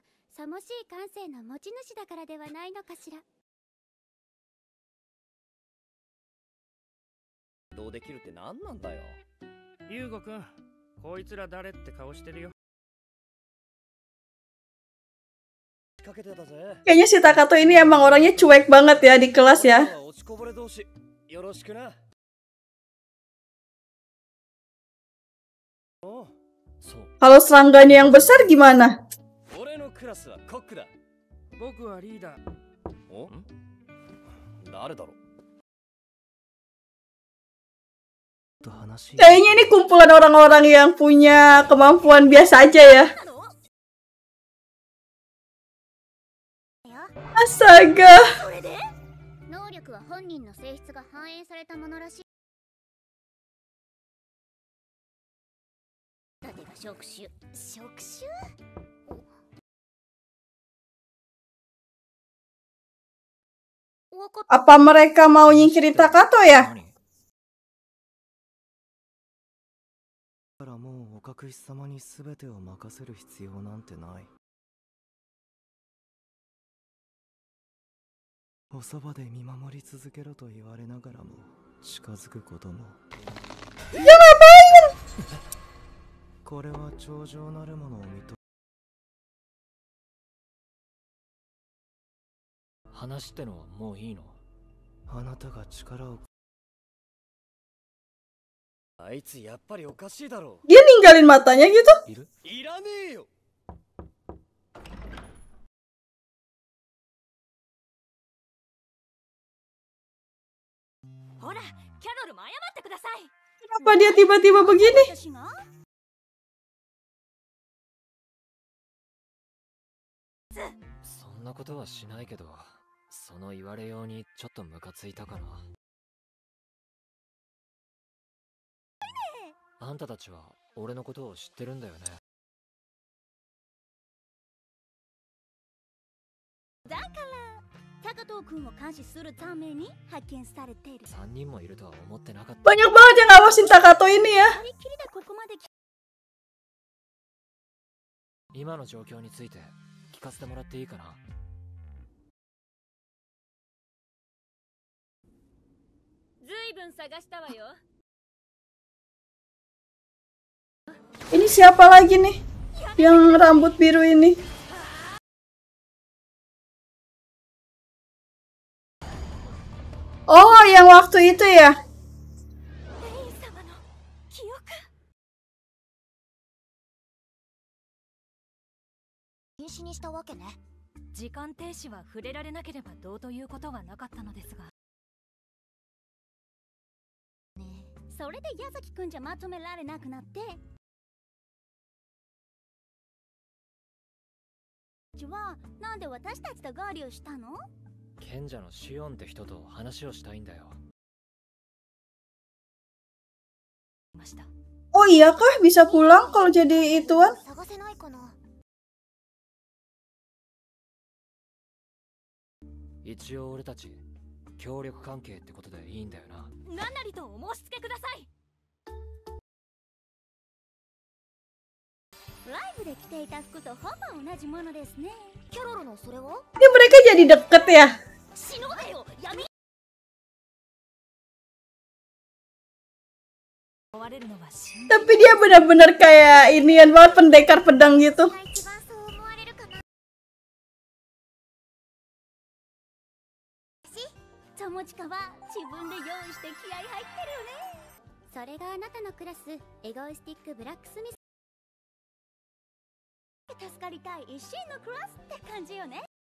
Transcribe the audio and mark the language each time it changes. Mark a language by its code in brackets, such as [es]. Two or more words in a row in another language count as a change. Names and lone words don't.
[ja] さもしい感性の持ち主だからではないのかしら。どうできるって何なんだよ。ユウゴくん、こいつら誰って顔してるよ。 [id] Kayaknya si Takato ini emang orangnya cuek banget ya di kelas ya. Kalau serangganya yang besar gimana? [ja] 僕はリーダー。お？誰だろう? [id] Kayaknya ini kumpulan orang-orang yang punya kemampuan biasa aja ya. Astaga. [ja] 能力は本人の性質が反映されたものらしい。盾が触手。触手？ [id] Apa mereka mau nyingkirin Takato ya? [ja] からもうお隠し様に全てを任せる必要なんてない。おそばで見守り続けろと言われながらも近づくことも。これは頂上なるものを認め。話ってのはもういいの？あなたが力を。あいつやっぱりおかしいだろう。 [id] Dia ninggalin matanya gitu? [ja] いらねえよ。ほら、キャロルも謝ってください。 [id] Kenapa dia tiba-tiba begini? [ja] そんなことはしないけど、その言われようにちょっとムカついたかな。あんたたちは俺のことを知ってるんだよね。だから高藤君を監視するために派遣されている。 3人もいるとは思ってなかった。 [id] Banyak banget yang ngawasin Takato ini ya. [ja] 今の状況について聞かせてもらっていいかな。ずいぶん探したわよ。 [id] Ini siapa lagi nih? Yang rambut biru ini. Oh, yang waktu itu ya? [ja] 禁止にしたわけね。時間停止は触れられなければどうということはなかったのですが。ねえ、それで矢崎くんじゃまとめられなくなって。はなんで私たちと合流したの？賢者のシオンって人と話をしたいんだよ。 [id] Oh iya kah bisa pulang kalau jadi ituan? [ja] 探せないかな。一応俺たち協力関係ってことでいいんだよな。何なりとお申し付けください。ライブで着ていた服とほぼ同じものですね。キャロルのそれは？ [id] Ini mereka jadi deket ya? [ja] 死のうよ、闇。 [id] Tapi dia benar-benar kayak inian banget, pendekar pedang gitu. [ja] 友近は自分で用意して気合入ってるよね。それがあなたのクラス、エゴイスティックブラックスミス。助かりたい一心のクラスって感じよね。